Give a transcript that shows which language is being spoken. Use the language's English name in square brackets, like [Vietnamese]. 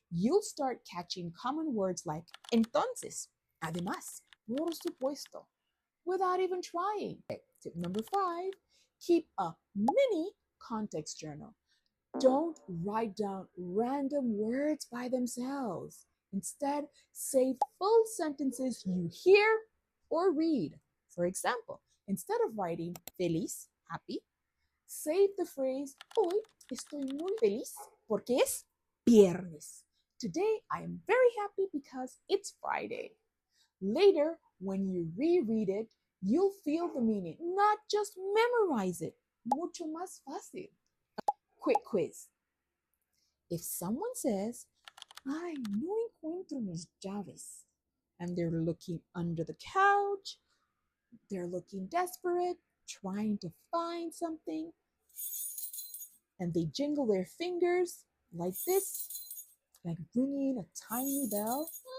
[English] You'll start catching common words like [Spanish] entonces, además, por supuesto, [English] without even trying. Okay, tip number five, keep a mini context journal. Don't write down random words by themselves. Instead, save full sentences you hear or read. For example, instead of writing feliz, happy, save the phrase, [Spanish] hoy estoy muy feliz porque es viernes. [English] Today, I am very happy because it's Friday. Later, when you reread it, You'll feel the meaning, not just memorize it. [Spanish] Mucho más fácil. [English] Quick quiz. If someone says, [Spanish] ay, no encuentro mis llaves, [English] and they're looking under the couch, they're looking desperate, trying to find something, and they jingle their fingers like this, like ringing a tiny bell.